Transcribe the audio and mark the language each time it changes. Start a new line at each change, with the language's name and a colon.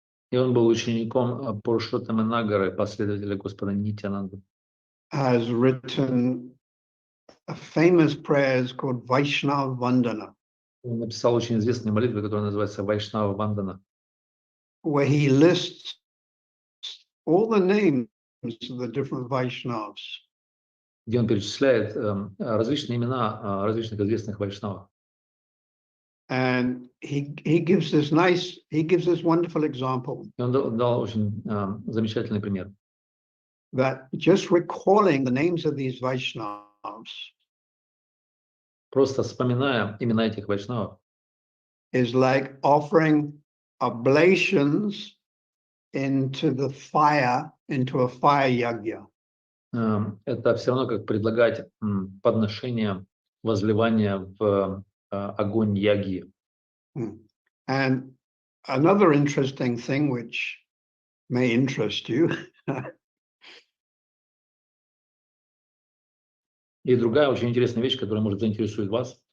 Russian: И он был учеником Пурушоттамы Нагары, последователя Господа Нитьянанды.
English: Has written a famous prayers called Vaishnav Vandana.
Russian: Он написал очень известную молитву, которая называется Вайшнава Вандана,
English: where he lists all the names of the different Vaishnavas.
Russian: где он перечисляет различные имена различных известных вайшнавов.
English: And he gives this wonderful example
Russian: И он дал очень замечательный пример.
English: that just recalling the names of these Vaishnavas
Russian: Просто вспоминая имена этих вайшнавов,
English: is like offering oblations into a fire yagya.
Russian: Это все равно как предлагать подношение, возливание в огонь яги.
English: And another interesting thing which may interest you
Russian: И другая очень интересная вещь, которая может заинтересовать вас,